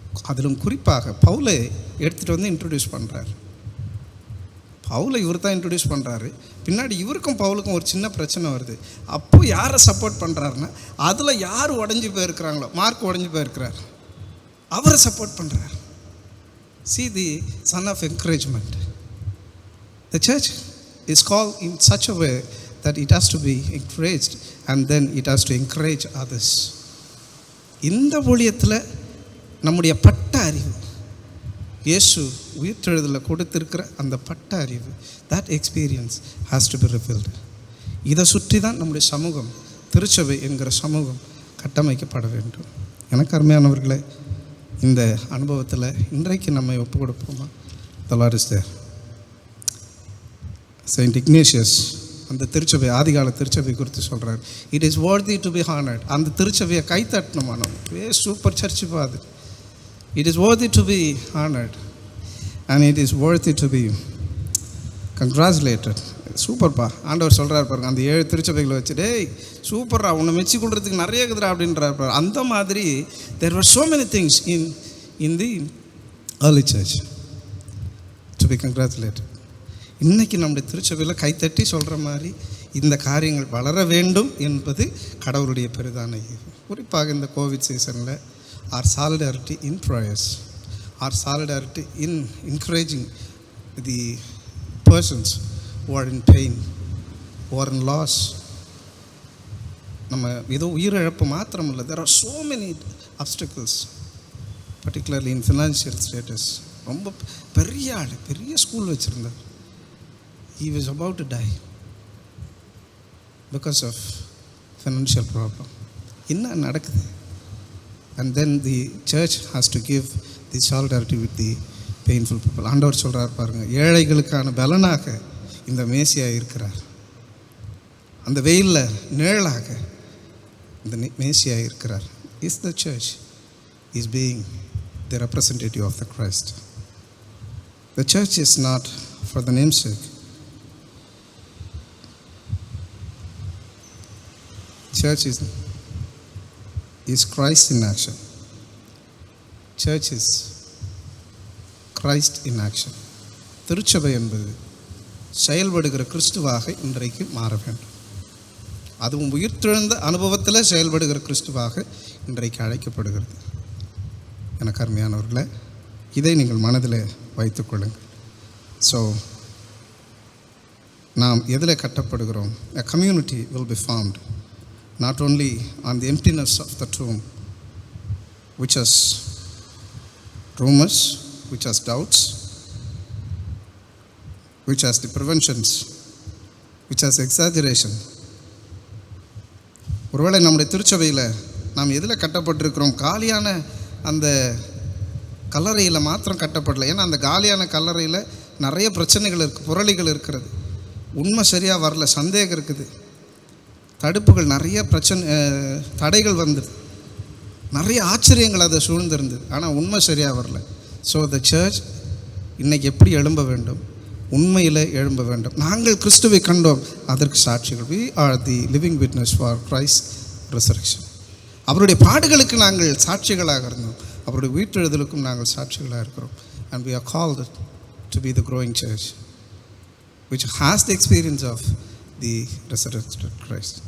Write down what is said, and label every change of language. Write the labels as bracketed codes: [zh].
[ta] அதிலும் குறிப்பாக பவுலை எடுத்துகிட்டு வந்து இன்ட்ரடியூஸ் பண்ணுறார். பவுலை இவர் தான் இன்ட்ரடியூஸ் பண்ணுறாரு. பின்னாடி இவருக்கும் பவுலுக்கும் ஒரு சின்ன பிரச்சனை வருது. அப்போது யாரை சப்போர்ட் பண்ணுறாருன்னா, அதில் யார் உடஞ்சி போயிருக்கிறாங்களோ, மார்க் உடஞ்சி போயிருக்கிறார், அவரை சப்போர்ட் பண்ணுறார். [en] See the son of encouragement. The church is called in such a way that it has to be encouraged and then it has to encourage others. [ta] இந்த ஊழியத்தில் நம்முடைய பட்ட அறிவு, இயேசு உயிர்த்தெழுதலில் கொடுத்திருக்கிற அந்த பட்ட அறிவு, [en] that experience has to be revealed. [ta] இதை சுற்றி தான் நம்முடைய சமூகம், திருச்சபை என்கிற சமூகம் கட்டமைக்கப்பட வேண்டும். எனக்கு அருமையானவர்களே, இந்த அனுபவத்தில் இன்றைக்கு நம்மை ஒப்பு கொடுப்போமா? [en] The Lord is there. [ta] Saint Ignatius அந்த திருச்சபை, ஆதிகால திருச்சபை குறித்து சொல்கிறார், [en] It is worthy to be honored. [ta] அந்த திருச்சபையை கைத்தட்டணுமா? நம்ம சூப்பர் சர்ச்சு பாது. [en] It is worthy to be honored and it is worthy to be congratulated. [ta] சூப்பர்ப்பா ஆண்டவர் சொல்கிறார் பாருங்க, அந்த 7 திருச்சபைகளை வச்சு, டேய் சூப்பர்ரா, உன்னை மெச்சி கொள்றதுக்கு நிறைய இருக்குதுரா அப்படின்றார் பாரு. அந்த மாதிரி [en] there were so many things in the early church to be congratulated. [ta] இன்றைக்கி நம்முடைய திருச்சபையில் கைத்தட்டி சொல்கிற மாதிரி இந்த காரியங்கள் வளர வேண்டும் என்பது கடவுளுடைய பெரிதான ஈவு. குறிப்பாக இந்த கோவிட் சீசனில் [en] our solidarity in prayers, our solidarity in encouraging the persons who are in pain, who are in loss. [ta] நம்ம ஏதோ உயிரிழப்பு மாத்திரம் இல்லை, [en] there are so many obstacles, particularly in financial status. [ta] ரொம்ப பெரிய ஆள், பெரிய ஸ்கூல் வச்சுருந்தார். [en] He was about to die because of financial problem. [ta] என்ன நடக்குது? [en] And then the church has to give the solidarity with the painful people. [ta] ஆண்டவர் சொல்கிறார் பாருங்க, ஏழைகளுக்கான பலனாக இந்த மேசியா இருக்கிறார். அந்த வெயிலில் நிழலாக இந்த மேசியா இருக்கிறார். [en] Is the church is being the representative of the Christ. The church is not for the namesake. Church is Christ in action. Church is Christ in action. [ta] திருச்சபை என்பது செயல்படுகிற கிறிஸ்துவாக இன்றைக்கு மாற வேண்டும். அதுவும் உயிர்த்தெழுந்த அனுபவத்தில் செயல்படுகிற கிறிஸ்துவாக இன்றைக்கு அழைக்கப்படுகிறது. எனக்கு அருமையானவர்களே, இதை நீங்கள் மனதில் வைத்துக்கொள்ளுங்கள். ஸோ நாம் எதில் கட்டப்படுகிறோம்? [en] A community will be formed not only on the emptiness of the tomb, which has rumors, which has doubts, which has the preventions, which has exaggeration. [ta] ஒருவேளை நம்முடைய திருச்சபையில் நாம் எதில் கட்டப்பட்டிருக்கிறோம்? காலியான அந்த கல்லறையில் மாத்திரம் கட்டப்படலை. ஏன்னா அந்த காலியான கல்லறையில் நிறைய பிரச்சனைகள் இருக்குது, புரளிகள் இருக்கிறது, உண்மை சரியாக வரல, சந்தேகம் இருக்குது, தடுப்புகள் நிறைய தடைகள் வந்தது, நிறைய ஆச்சரியங்கள் அதை சூழ்ந்திருந்தது, ஆனால் உண்மை சரியாக வரல. [en] so the church [ta] இன்றைக்கி எப்படி எழும்ப வேண்டும்? உண்மையில் எழும்ப வேண்டும். நாங்கள் கிறிஸ்துவை கண்டோம், அதற்கு சாட்சிகள். [en] We are the living witness for Christ's resurrection. [ta] அவருடைய பாடுகளுக்கு நாங்கள் சாட்சிகளாக இருந்தோம், அவருடைய உயிர்த்தெழுதலுக்கும் நாங்கள் சாட்சிகளாக இருக்கிறோம். [en] And we are called to be the growing church which has the experience of the resurrected Christ.